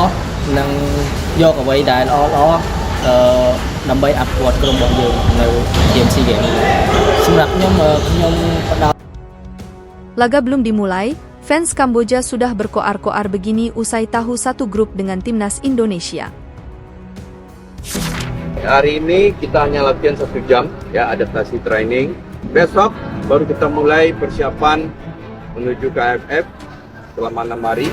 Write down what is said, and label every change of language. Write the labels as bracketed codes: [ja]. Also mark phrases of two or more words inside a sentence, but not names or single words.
[km] ៗនិងយកអ្វីដែលល្អៗដើម្បីអភិវឌ្ឍក្រុមរបស់យើងនៅเกม SEA Games សម្រាប់ខ្ញុំផ្ដោត [id] Laga belum dimulai, fans Kamboja sudah berkoar-koar begini usai tahu satu grup dengan timnas Indonesia. hari ini kita hanya latihan 1 jam, ya adaptasi training. Besok baru kita mulai persiapan menuju ke AFF selama 6 hari.